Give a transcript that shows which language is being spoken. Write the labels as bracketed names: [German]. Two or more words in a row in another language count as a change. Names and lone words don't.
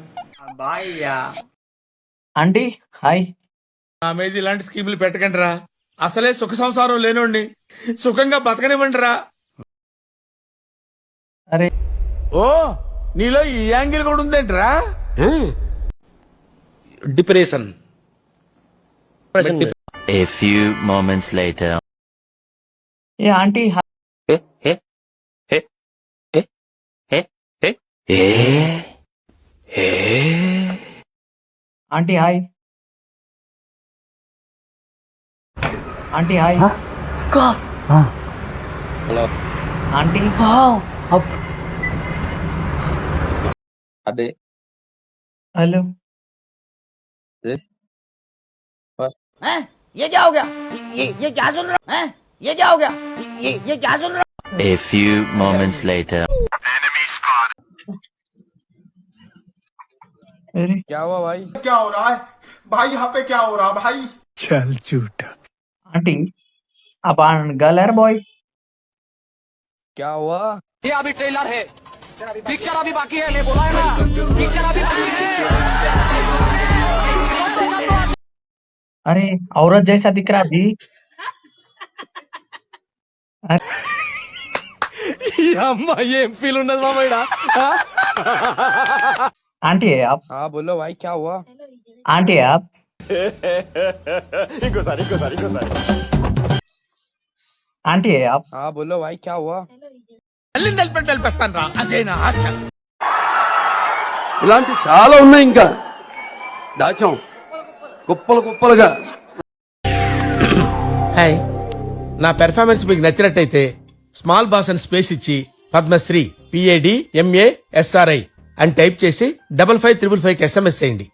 [English] aunty hi. [Telugu] నా మీద ఇలాంటి స్కీములు పెట్టకండి రా. అసలే సుఖ సంసారం లేనోండి, సుఖంగా బతకనివ్వండి రా. అరే ఓ నీలో ఈ యాంగిల్ కూడా ఉందేంట్రా? డిప్రెషన్. [English] A few moments later. hey aunty hi. aunty hi. aunty hi. [Telugu] ఆంటీ అదే హలో. [Hindi] ये क्या हो गया? ये क्या सुन रहा है? ये क्या हो गया? ये क्या सुन रहा? [English] A few moments later. [Hindi] अरे क्या हुआ भाई? क्या हो रहा है भाई? यहाँ पे क्या हो रहा है भाई? చల్ झूठा. आंटी आप गर्ल है बॉय. क्या हुआ? ये अभी ट्रेलर है, पिक्चर अभी बाकी है. मैं बोला है ना, पिक्चर अभी बाकी है. अरे औरत जैसा दिख रहा अभी. [Telugu] ఏం ఫీల్ ఉన్నది మామయ్య? [Hindi] आंटी है आप. हाँ बोलो भाई क्या हुआ? आंटी है आप. आंटी है आप. हाँ बोलो भाई क्या हुआ? [Telugu] తెలిపేస్తాను రా, అదే నా ఆశ. ఇలాంటి చాలా ఉన్నాయి, ఇంకా దాచాం కుప్పలు కుప్పలుగా. హాయ్, నా పెర్ఫార్మెన్స్ మీకు నచ్చినట్టయితే [English] small boss [Telugu] అని స్పేస్ ఇచ్చి పద్మశ్రీ PADMASRI అని టైప్ చేసి 5555 SMS చేయండి.